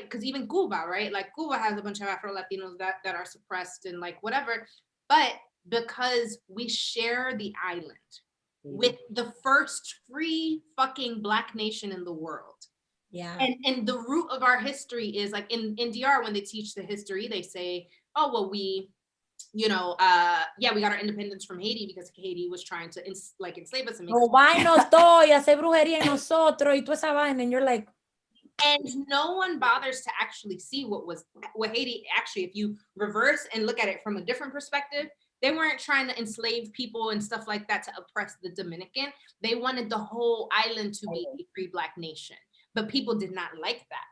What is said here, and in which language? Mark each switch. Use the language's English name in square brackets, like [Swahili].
[English] Because even Cuba, right? Like Cuba has a bunch of Afro-Latinos that are suppressed and like whatever, but because we share the island with the first free fucking Black nation in the world. Yeah. And the root of our history is like in DR, when they teach the history, they say, oh, well, we, you know, yeah, we got our independence from Haiti because Haiti was trying to like enslave us. And make [Spanish] Robarnos todo y hacer brujería en nosotros y toda esa vaina. [English] And you're like, and no one bothers to actually see what Haiti actually, if you reverse and look at it from a different perspective, they weren't trying to enslave people and stuff like that to oppress the Dominican. They wanted the whole island to be a free Black nation, but people did not like that.